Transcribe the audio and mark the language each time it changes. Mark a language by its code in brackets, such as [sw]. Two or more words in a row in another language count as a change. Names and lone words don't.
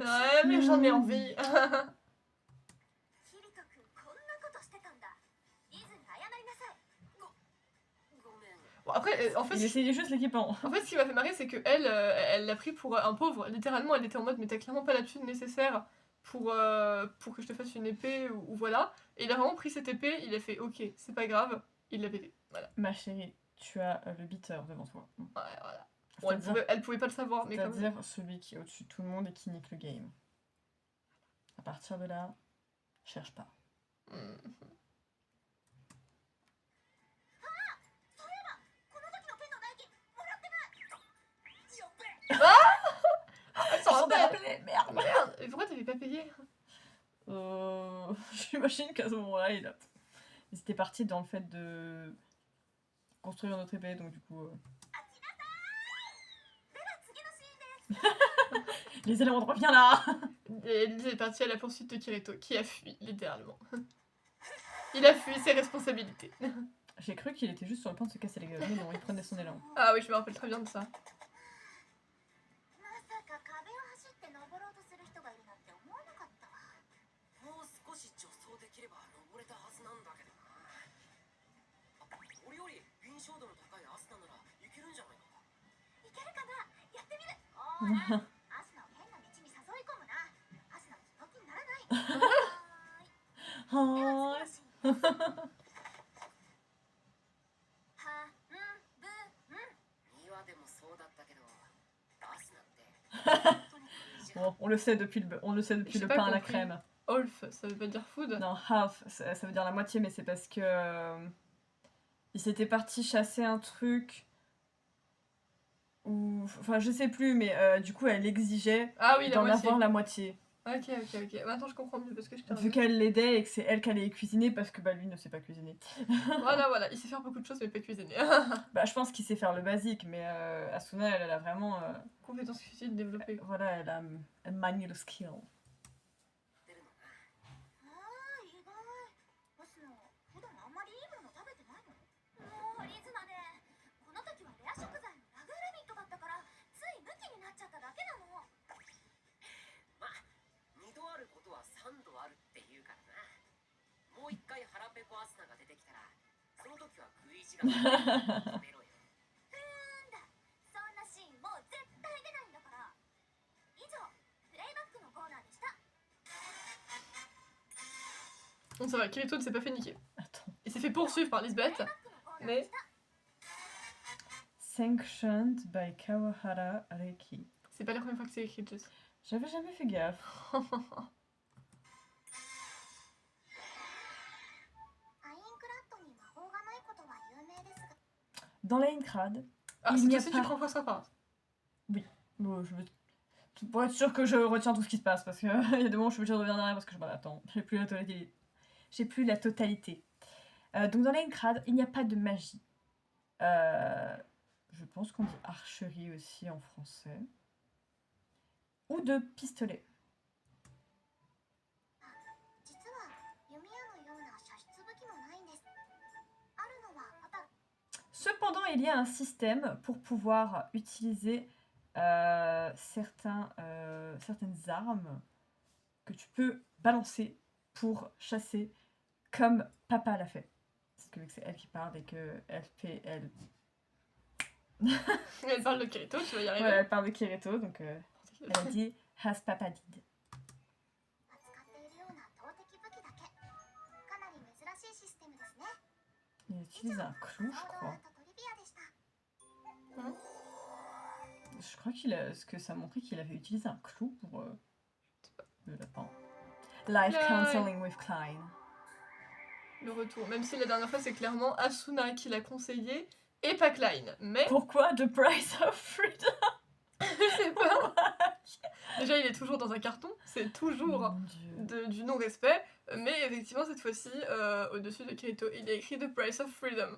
[fr] Ouais, mais j'en ai envie. [ja] キリト君こんなことしてたんだリズに謝りなさいごめん [fr] Bon, après, en fait, Il essayait juste l'équipement. en fait, ce qui m'a fait marrer, c'est que elle l'a pris pour un pauvre. Littéralement, elle était en mode, mais t'as clairement pas la thune nécessaire pour que je te fasse une épée ou voilà. Et il a vraiment pris cette épée, il a fait, ok, c'est pas grave, il l'a pété. Voilà. Ma chérie, tu as le beater devant toi. Ouais, voilà. Bon, C'est-à-dire elle pouvait pas le savoir, mais quand même. c'est-à-dire celui qui est au-dessus de tout le monde et qui nique le game. À partir de là, cherche pas. Hmm. [ja] そういえばこの時の剣の代金もらってないやっべ [fr] Elle s'en rappelle. rappelé, merde. Merde, et pourquoi t'avais pas payé? J'imagine qu'à ce moment-là, ils étaient partis dans le fait de construire notre épée, donc du coup... [ja] では次のシーンです [fr] Les éléments de reviens là. Et Lise est partie à la poursuite de Kirito, qui a fui, littéralement. Il a fui ses responsabilités. J'ai cru qu'il était juste sur le point de se casser les gueules, mais non, il prenait son élan. Ah oui, je me rappelle très bien de ça. [ja] まさか壁を走って登ろうとする人がいるなんて思わなかったわもう少し助走できれば登れたはずなんだけどな俺より敏捷度の高いアスナならいけるんじゃないかいけるかなやってみるおーらアスナを変な道に誘い込むなアスナもその気にならないはーいでは次のシーンですはんぶん今でもそうだったけどアスナって本当に [fr] Bon, on le sait depuis J'ai le pas pain à la compris. crème. Half, ça veut pas dire food. Non, half, ça veut dire la moitié, mais c'est parce que il s'était parti chasser un truc ou enfin je sais plus, mais du coup elle exigeait Ah oui, la d'en moitié. avoir la moitié. Ok. Maintenant je comprends mieux parce que je t'ai Vu qu'elle l'aidait et que c'est elle qui allait cuisiner parce que bah lui ne sait pas cuisiner. Voilà, il sait faire beaucoup de choses mais pas cuisiner. Bah je pense qu'il sait faire le basique, mais Asuna elle a vraiment Compétence cuisine développée. voilà, elle manie le skill. [ja] 出るのな。ああ、意外。星野、普段あんまりいいもの食べてないの？もうリズナね。この時はレア食材のラグーラビットだったからついムキになっちゃっただけなの。まあ2度あることは3度あるって言うからな。もう一回腹ペコアスナが出てきたらその時は食い意地がやめろよ。なんだ。そんなシーンもう絶対出ないんだから。以上、プレイバックのコーナーでした。 [fr] Bon, ça va, Kirito ne s'est pas fait niquer. Attends. Il s'est fait poursuivre par Lisbeth. [ja] プレイバックのコーナーでした。 [en] Sanctioned by Kawahara Reiki. [fr] C'est pas la première fois que c'est écrit, Jess. J'avais jamais fait gaffe. [ja] アインクラッドに魔法がないことは有名ですが、 [fr] Dans l'Aincrad, Ah, Il c'est n'y a aussi pas- tu prends ça par. bon, pour être sûr que je retiens tout ce qui se passe, parce qu'il y a des moments où je suis obligée de revenir derrière parce que je me attends, j'ai plus la totalité. Donc dans l'Aincrad, il n'y a pas de magie. Je pense qu'on dit archerie aussi en français. Ou de pistolet. [ja] 実は弓矢のような射出武器もないんです。あるのはまた [fr] Cependant, il y a un système pour pouvoir utiliser certaines armes que tu peux balancer pour chasser comme papa l'a fait. Parce que vu que c'est elle qui parle et que elle Elle parle de Kirito, tu vas y arriver. ouais, elle parle de Kirito, donc elle a dit [en] has papa did. [ja] 扱っているような投擲武器だけ。かなり珍しいシステムですね。 [fr] Il utilise un clou, [ja] ちょ [fr] je [ja] うど [fr] crois. [ja] あとトリビアでした。 [fr] Je crois ce que ça montrait qu'il avait utilisé un clou pour le lapin. [en] Life Klein. counseling with Klein. [fr] Le retour. Même si la dernière fois, c'est clairement Asuna qui l'a conseillé et pas Klein. Mais Pourquoi The Price of Freedom? je sais pas. Déjà, il est toujours dans un carton. C'est toujours Mon Dieu. du non-respect. Mais effectivement, cette fois-ci, au-dessus de Kirito, il est écrit The Price of Freedom.